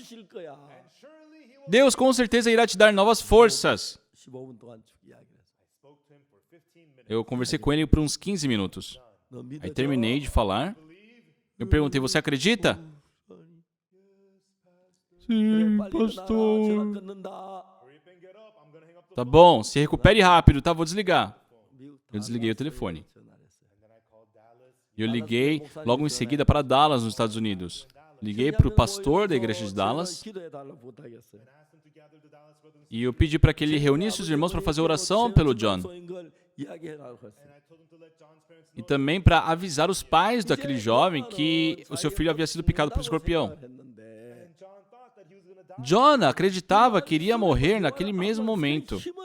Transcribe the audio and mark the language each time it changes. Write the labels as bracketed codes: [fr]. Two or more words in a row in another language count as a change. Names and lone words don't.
[pt] Deus com certeza irá te dar novas forças. Eu conversei com ele por uns 15 minutos. Aí terminei de falar. Eu perguntei, você acredita? Sim, [ko] 빨리 일어나라. 전화 끊는다. [pt] Tá bom, se recupere rápido, tá? Vou desligar. [ko] 미국 [pt] Eu desliguei o telefone. [ko] 전화를 했어요. [pt] E eu liguei logo em seguida para Dallas, nos Estados Unidos. Liguei para o pastor da igreja de Dallas [ko] 기도해달라고 부탁했어요. [pt] e eu pedi para que ele reunisse os irmãos para fazer oração pelo John. E também para avisar os pais daquele jovem que o seu filho havia sido picado por um escorpião. John acreditava que iria morrer naquele mesmo momento.